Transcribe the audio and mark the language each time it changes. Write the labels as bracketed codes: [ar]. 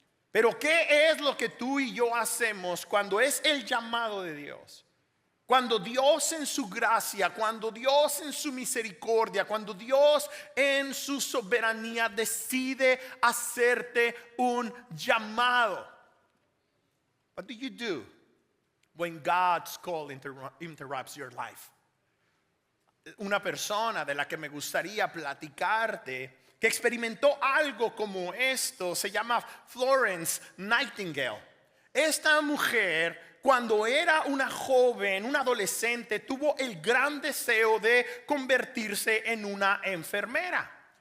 [es] Pero ¿qué es lo que tú y yo hacemos cuando es el llamado de Dios? Cuando Dios en su gracia, cuando Dios en su misericordia, cuando Dios en su soberanía decide hacerte un llamado. [en] What do you do when God's call interrupts your life? [es] Una persona de la que me gustaría platicarte que experimentó algo como esto se llama Florence Nightingale. Esta mujer, cuando era una joven, una adolescente, tuvo el gran deseo de convertirse en una enfermera.